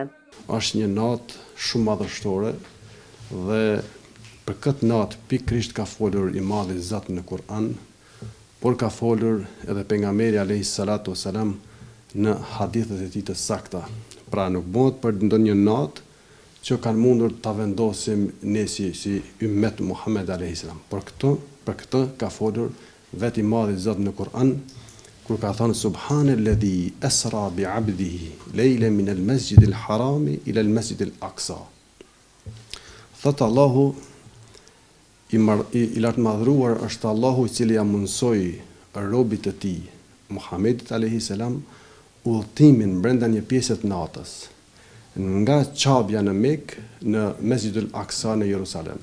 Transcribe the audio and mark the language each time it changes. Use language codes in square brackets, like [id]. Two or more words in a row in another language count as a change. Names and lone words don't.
[sq] Është një natë shumë madhështore dhe për këtë natë pikërisht ka folur i madhi Zot në Kur'an, por ka folur edhe pejgamberi [ar] عليه الصلاة والسلام [sq] në hadithet e tij të sakta. Pra nuk bëhet për ndonjë natë që kanë mundur ta vendosim ne si ummet Muhammed [ar] عليه السلام. [sq] Për këtë ka folur vetë i madhi Zot në Kur'an, kur ka thënë [ar] سبحان الذي أسرى بعبده ليلا من المسجد الحرام إلى المسجد الأقصى. [sq] Thot Allahu i lartë madhruar është Allahu i cili ja mundsoi robit të tij Muhammedit [ar] عليه السلام [sq] udhëtimin brenda një pjesë të natës nga Qabja në Mekë në Mesjidul Aqsa në Jerusalem.